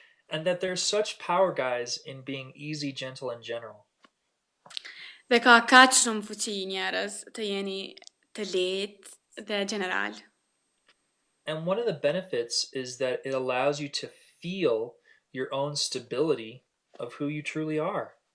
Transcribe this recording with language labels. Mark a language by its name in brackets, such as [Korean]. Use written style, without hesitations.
[English] And that there's such power, guys, in being easy, gentle, and general. [Albanian] Dhe ka kaq shumë fuqi njerëz të jeni të lehtë dhe general. [English] And one of the benefits is that it allows you to feel your own stability of who you truly are.